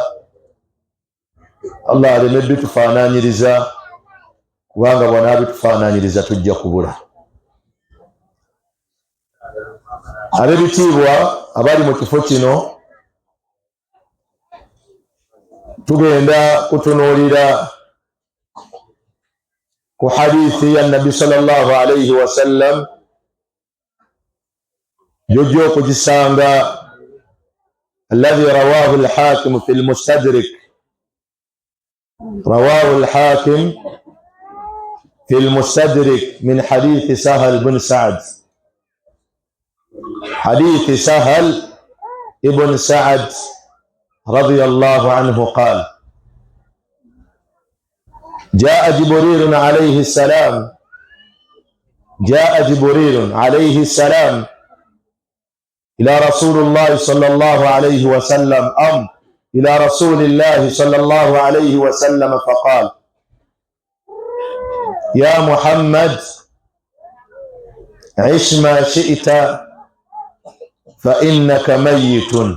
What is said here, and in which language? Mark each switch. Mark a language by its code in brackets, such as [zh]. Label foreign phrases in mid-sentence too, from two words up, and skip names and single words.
[lg] Allah aleme bitufaananyiriza, kubanga bw'anaabitufaananyiriza tujja kubula. Ab'ebitiibwa abali mu kifo kino, tugenda kutunuulira ku hadithi ya Nabi [ar] صلى الله عليه وسلم [lg] jojja okugisanga [ar] الذي رواه الحاكم في المستدرك. رواه الحاكم في المستدرك من حديث سهل بن سعد. حديث سهل ابن سعد رضي الله عنه قال: جاء جبريل عليه السلام إلى رسول الله صلى الله عليه وسلم إلى رسول الله صلى الله عليه وسلم فقال: يا محمد عش ما شئت فإنك ميت.